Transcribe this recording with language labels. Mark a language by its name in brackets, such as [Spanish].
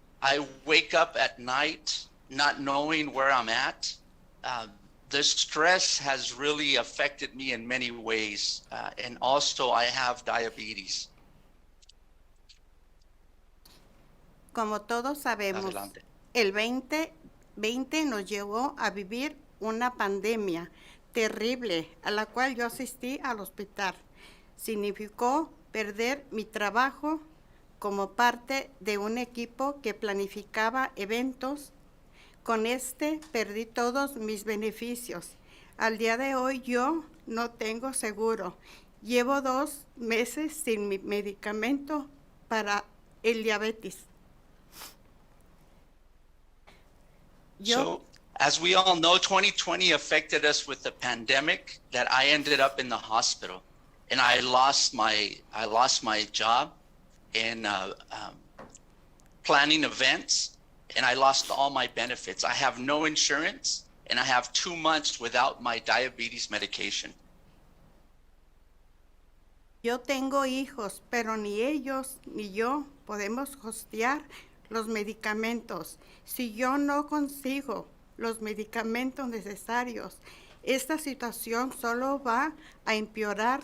[English] I wake up at night not knowing where I'm at. The stress has really affected me in many ways, and also I have diabetes. [Spanish] Como todos sabemos, Adelante. el 2020 nos llevó a vivir una pandemia terrible a la cual yo asistí al hospital. Significó perder mi trabajo como parte de un equipo que planificaba eventos. Con perdí todos mis beneficios. Al día de hoy yo no tengo seguro. Llevo 2 meses sin mi medicamento para el diabetes. [English] So, as we all know, 2020 affected us with the pandemic that I ended up in the hospital, and I lost my job in planning events, and I lost all my benefits. I have no insurance, and I have 2 months without my diabetes medication. [Spanish] Yo tengo hijos, pero ni ellos ni yo podemos costear los medicamentos. Si yo no consigo los medicamentos necesarios, esta situación solo va a empeorar.